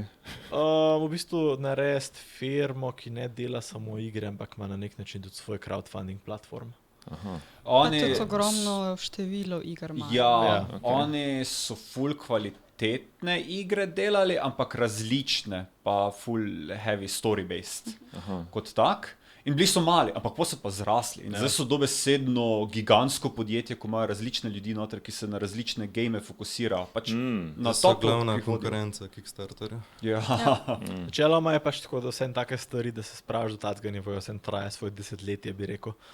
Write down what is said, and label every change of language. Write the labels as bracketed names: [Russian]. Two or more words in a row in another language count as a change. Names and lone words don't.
[Slovenian] V bistvu narediti firmo, ki ne dela samo igre, ampak ima na nek način tudi svoj [English] crowdfunding platform. [Slovenian] Tudi ogromno število iger ima. Ja, okay. Oni so ful kvalitetne igre delali, ampak različne, pa ful [English] heavy story-based [Slovenian] kot tak. In bili so mali, ampak pa so pa zrasli. In zdaj so dobesedno gigantsko podjetje, ko imajo različne ljudi noter, ki se na različne game fokusirajo. Pač na to glavna konkurenca Kickstarterja. Ja. Načeloma je pač tako, da vsem take stvari, da se spraviš do tacga nivoja, vsem traja svoje 10 bi rekel.